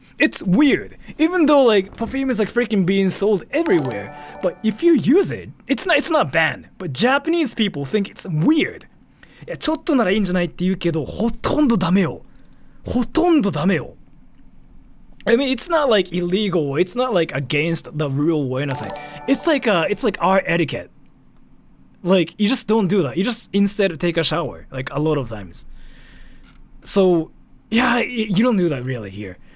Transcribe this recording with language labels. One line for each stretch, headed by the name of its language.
English: It's weird, even though like perfume is like freaking being sold everywhere. But if you use it, it's not banned. But Japanese people think it's weird.
Japanese: いやちょっとならいいんじゃないって言うけど、ほとんどダメよ。ほとんどダメよ。
English: I mean, it's not like illegal. It's not like against the rule or anything. It's like our etiquette. Like you just don't do that. You just instead take a shower like a lot of times. So yeah, you don't do that really here.